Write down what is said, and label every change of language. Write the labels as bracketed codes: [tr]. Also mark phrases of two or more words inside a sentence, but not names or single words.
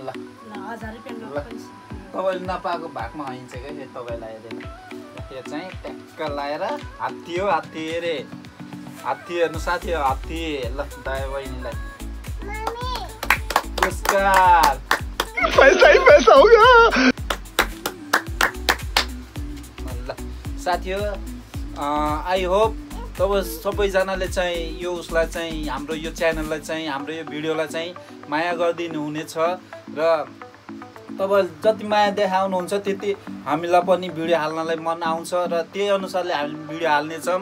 [ne] ल तपाईँले नपाएको भागमा हैन्छ क्या यो तपाईँलाई हेर्दैन। यो चाहिँ ट्याक्क लाएर हात्ती हो, हात्ती अरे हात्ती हेर्नु साथी हो, हात्ती। ल दया बहिनीलाई पुरस्कार। [hi] पैसा ही पैसा होगा। [ne] ल साथी हो [en] I hope [ne] तपाईँ सबैजनाले चाहिँ यो उसलाई चाहिँ हाम्रो यो च्यानललाई चाहिँ हाम्रो यो भिडियोलाई चाहिँ माया गरिदिनु हुनेछ र तपाईँ जति माया देखाउनुहुन्छ त्यति हामीलाई पनि भिडियो हाल्नलाई मन आउँछ र त्यही अनुसारले हामी भिडियो हाल्नेछौँ।